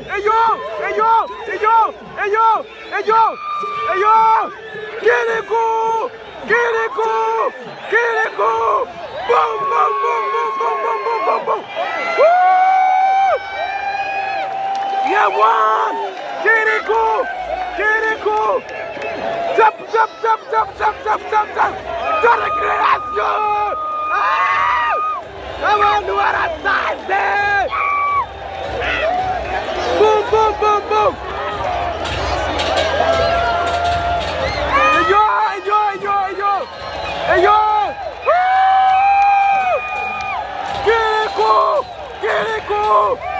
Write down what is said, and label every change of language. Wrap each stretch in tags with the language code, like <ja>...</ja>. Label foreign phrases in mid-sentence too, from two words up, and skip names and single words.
<en>Kilikou. Boom, boom, boom, boom, boom, boom, boom, boom, boom. Woo! Yeah, one. Kilikou. Jump.</en> <fr>De récréation.</fr> <rw>Abantu barasaze. Boom. Yo. Kilikou.</rw>